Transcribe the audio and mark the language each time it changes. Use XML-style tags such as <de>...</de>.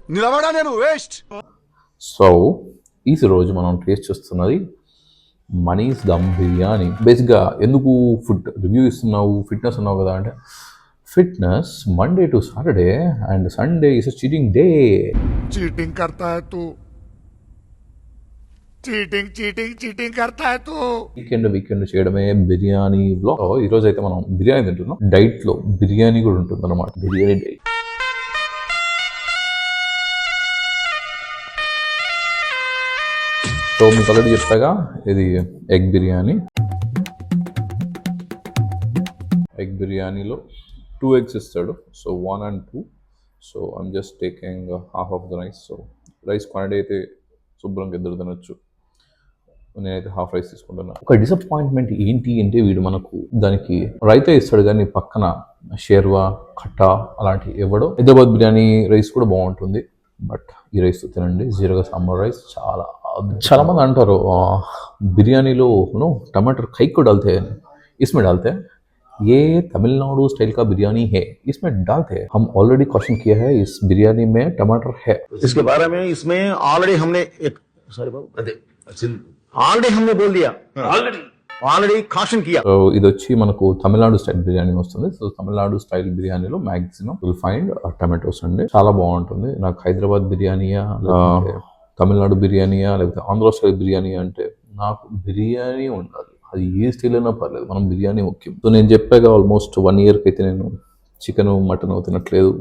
<te>నిలబడా నేను waste. So ఈ రోజు మనం టేస్ట్ చేస్తున్నది మనీస్ దమ్ బిర్యానీ. బేసిక్గా ఎందుకు ఫుడ్ రివ్యూ ఇస్తున్నావు, ఫిట్నెస్ ఉన్నావు కదా అంటే,</te> <en>Fitness Monday to Saturday and Sunday is cheating day.</en> <hi>Cheating करता है तू, चीटिंग करता है तू.</hi> <te>వీకెండ్ చేయడమే బిర్యానీ బ్లాగ్. ఈ రోజు అయితే మనం బిర్యానీ తింటున్నాం. డైట్ లో బిర్యానీ కూడా ఉంటుంది అనమాట. బిర్యానీ డైట్. సో మీకు ఆల్రెడీ చెప్పాగా, ఇది ఎగ్ బిర్యానీ. ఎగ్ బిర్యానీలో 2 eggs ఇస్తాడు.</te> <en>So 1 and 2. So I'm just taking half of the rice.</en> <te>So rice quantity అయితే శుభ్రంగా 2 తినొచ్చు. నేనైతే హాఫ్ రైస్ తీసుకుంటున్నా. ఒక డిసప్పాయింట్మెంట్ ఏంటి అంటే, వీడు మనకు దానికి రైతా ఇస్తాడు కానీ పక్కన షేర్వా, కట్టా అలాంటివి ఇవ్వడు. హైదరాబాద్ బిర్యానీ రైస్ కూడా బాగుంటుంది, బట్ ఈ రైస్ తినండి. జీరగ సాంబార్ రైస్ చాలా మంది అంటారు బిర్యానీలో</te> <hi>टमाटर कई को डालते हैं, इसमें डालते हैं. ये तमिलनाडु स्टाइल का बिरयानी है, इसमें डालते हैं. हम ऑलरेडी क्वेश्चन किया है, इस बिरयानी में टमाटर है. इसके बारे में इसमें ऑलरेडी हमने एक ऑलरेडी हमने बोल दिया, ऑलरेडी caution किया.</hi> <te>సో ఇది వచ్చి మనకు తమిళనాడు స్టైల్ బిర్యానీ వస్తుంది. సో తమిళనాడు స్టైల్ బిర్యానీలో</te> <en>maximum will find tomatoes</en> <te>అండి. చాలా బాగుంటుంది. నాకు హైదరాబాద్ బిర్యానీయా, తమిళనాడు బిర్యానీయా, లేకపోతే ఆంధ్ర స్టైల్ బిర్యానీ అంటే, నాకు బిర్యానీ ఉండాలి. అది ఏ స్టైల్ అయినా పర్లేదు, మనం బిర్యానీ ముఖ్యం. సో నేను చెప్పాక ఆల్మోస్ట్ 1 yearకి అయితే నేను చికెన్ మటన్ తినట్లేదు.</te>